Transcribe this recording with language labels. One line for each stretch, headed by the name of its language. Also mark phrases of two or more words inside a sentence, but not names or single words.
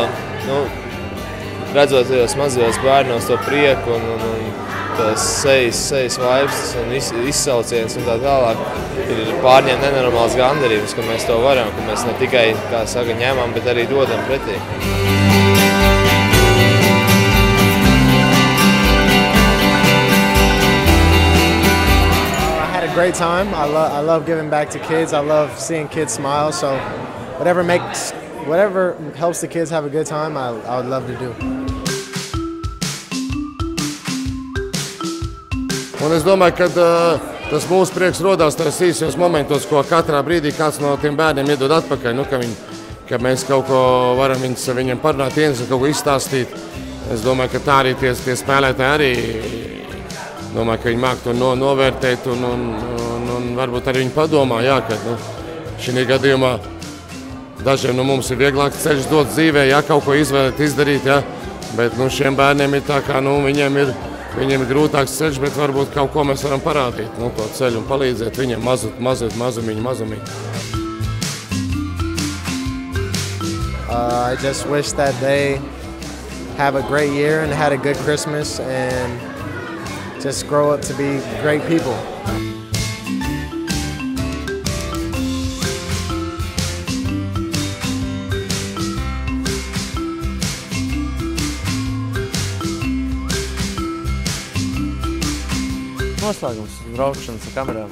Latvian: redzot tajos mazajos bērnos to prieku un tās sejas vaibstas un izsauciens un tā tālāk, ir pārņemt nenormāls gandarījums, ka mēs to varam, ka mēs ne tikai, kā saka, ņemam, bet arī dodam pretī.
English: Great time. I love giving back to kids. I love seeing kids smile. So whatever helps the kids have a good time, I would love to do.
Latvian: Un es domāju, ka tas mūsu prieks rodās tajos īsos momentos, ko katrā brīdī kāds no tiem bērniem iedod atpakaļ, ka mēs kaut ko varam viņiem parunāt, kaut ko izstāstīt. Es domāju, ka tā arī tie spēlētāji arī. Domāju, ka viņi māk to novērtēt un varbūt arī viņi padomā, jā, ka šī gadījumā dažiem no mums ir vieglāks ceļš dot dzīvē, ja kaut ko izvēlēt, izdarīt, ja, bet šiem bērniem ir tā kā, viņiem ir grūtāks ceļš, bet varbūt kaut ko mēs varam parādīt, to ceļu un palīdzēt viņiem mazumiņi.
English: I just wish that they have a great year and had a good Christmas and just grow up to be great people.
Latvian: Noslēgums, braukšanas ar kamerām.